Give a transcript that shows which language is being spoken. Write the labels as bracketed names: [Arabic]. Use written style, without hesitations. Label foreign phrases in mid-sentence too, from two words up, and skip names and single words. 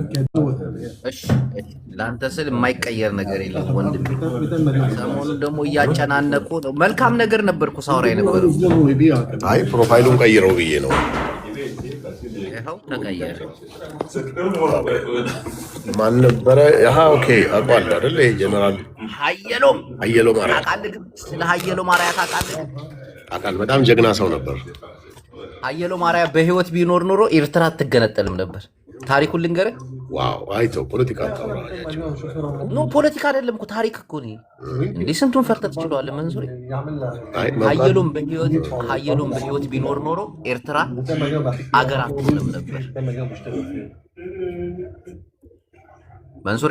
[Amharic] እሺ ለአንተ ስል የማይቀየር ነገር የለም ወንድሜ። ሰሞኑን ደግሞ እያጨናነቁ ነው። መልካም ነገር ነበርኩ ሳውራ የነበረው። አይ ፕሮፋይሉን ቀይረው ብዬ ነው። ይኸው ተቀየረ። ማን ነበረ? ኦኬ አውቀዋለሁ አይደል? ይሄ ጀነራል ሀየሎም ማርያ። ስለ ሀየሎም ማርያ ታውቃለህ? አውቃለሁ። በጣም ጀግና ሰው ነበር። ሀየሎም ማርያ በህይወት ቢኖር ኖሮ ኤርትራ አትገነጠልም ነበር። ታሪኩን ልንገርህ። ዋው አይተው ፖለቲካ ኖ ፖለቲካ አይደለም እኮ ታሪክ እኮ ነው እንዴ። ስንቱን ፈርተህ ትችላለህ መንሱሪ። ሀየሎም በህይወት ቢኖር ኖሮ ኤርትራ አገር አትሆንም ነበር። መንሱሬ